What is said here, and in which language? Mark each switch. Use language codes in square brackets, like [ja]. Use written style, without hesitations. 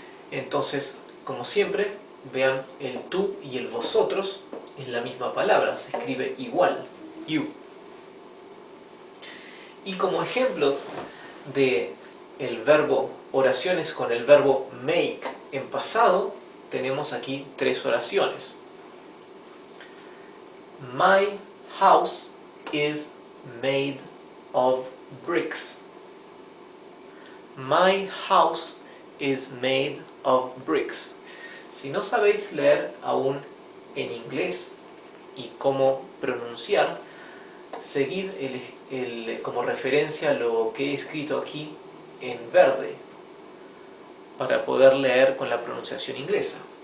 [es] Entonces, como siempre, vean el tú y el vosotros es la misma palabra, se escribe igual, you. Y como ejemplo de el verbo oraciones con el verbo make en pasado, tenemos aquí tres oraciones. [en] My house is made of bricks. My house is made of bricks. [es] Si no sabéis leer aún en inglés y cómo pronunciar, seguid como referencia lo que he escrito aquí en verde para poder leer con la pronunciación inglesa.